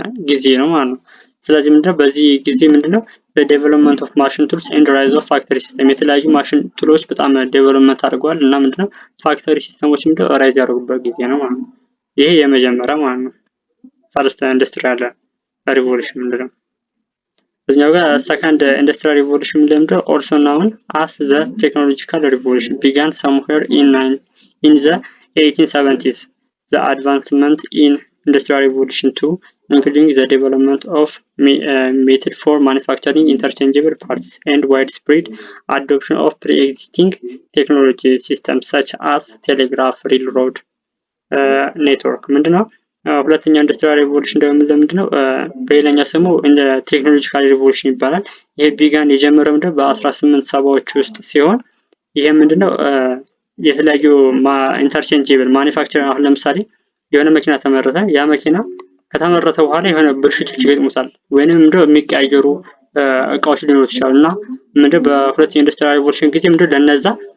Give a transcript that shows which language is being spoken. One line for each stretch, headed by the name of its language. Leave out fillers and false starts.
Amharic: ጊዜ ነው ማለት ነው። ስለዚህ ምንድነው በዚህ ጊዜ ምንድነው
English: the development of machine tools and rise of factory system
Amharic: የተለያዩ ማሽን ቱሎች በጣም ዴቨሎፕመንት አድርገዋል እና ምንድነው ፋክተሪ ሲስተሞች ምንድነው ራይዝ ያደረጉበት ጊዜ ነው ማለት ነው። ይሄ የመጀመሪያ ማለት ነው ፈርስት ኢንዱስትሪያል ሪቮሉሽን ምንድነው በዚህኛው ጋር ሰከንድ ኢንዱስትሪያል ሪቮሉሽን ምንድነው
English: also known as the technological revolution began somewhere in the 1870s. The advancement in Industrial Revolution 2, including the development of method for manufacturing interchangeable parts and widespread adoption of pre-existing technology systems such as telegraph, railroad network.
Amharic: ምንድነው ሁለተኛው ኢንዱስትሪያል ሪቮሉሽን ደግሞ ምንድነው በሌላኛው ስሙ ቴክኖሎጂካል ሪቮሉሽን ይባላል። ይሄ ቢጋን የጀመረው ምንድነው በ1870ዎች ውስጥ ሲሆን ይሄ ምንድነው የተለያዩ ኢንተርቼንጀብል ማኒፋክቸሪንግ አሁን ለምሳሌ የሆነ መኪና ተመረተ ያ መኪና ከተመረተ በኋላ የሆነ ብልሽቶች ይገጥሙታል ወይንም እንደው የሚቀያየሩ እቃዎች ሊኖሩ ይችላሉና ምንድነው በሁለተኛው ኢንዱስትሪያል ሪቮሉሽን ጊዜ ምንድነው ለነዛ